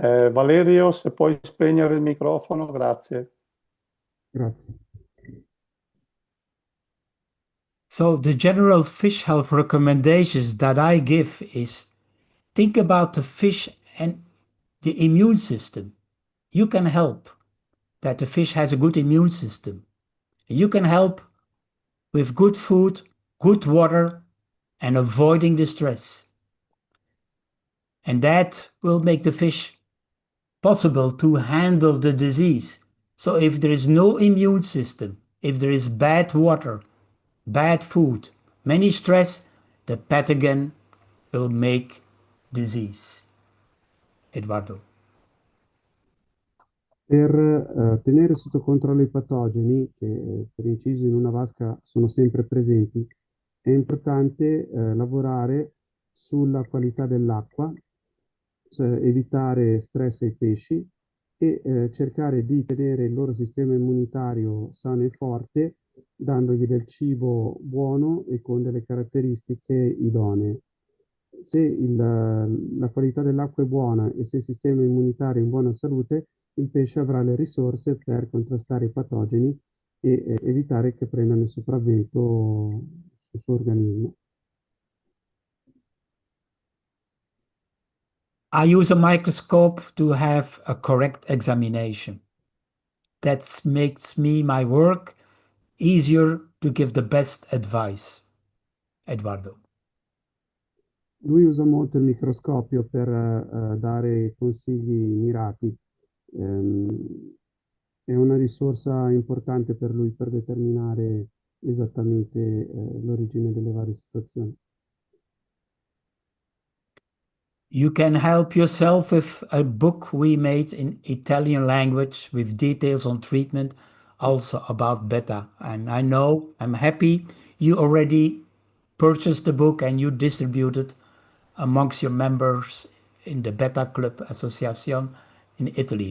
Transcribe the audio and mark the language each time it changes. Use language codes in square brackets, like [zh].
[it] Valerio, se puoi spegnere il microfono, grazie. Grazie. [en] So the general fish health recommendations that I give is think about the fish and the immune system. You can help that the fish has a good immune system. You can help with good food, good water, and avoiding the stress. And that will make the fish possible to handle the disease. So if there is no immune system, if there is bad water, bad food, many stress, the pathogen will make disease. Eduardo. [it] Per tenere sotto controllo i patogeni, che per inciso in una vasca sono sempre presenti, è importante lavorare sulla qualità dell'acqua, cioè evitare stress ai pesci e cercare di tenere il loro sistema immunitario sano e forte, dandogli del cibo buono e con delle caratteristiche idonee. Se la qualità dell'acqua è buona e se il sistema immunitario è in buona salute, il pesce avrà le risorse per contrastare i patogeni e evitare che prendano il sopravvento sul suo organismo. [en] I use a microscope to have a correct examination. That makes my work easier to give the best advice. Eduardo. [it] Lui usa molto il microscopio per dare consigli mirati. È una risorsa importante per lui per determinare esattamente l'origine delle varie situazioni. [en] You can help yourself with a book we made in Italian language with details on treatment also about beta. And I know, I'm happy you already purchased the book and you distribute it amongst your members in the Beta Club Association in Italy.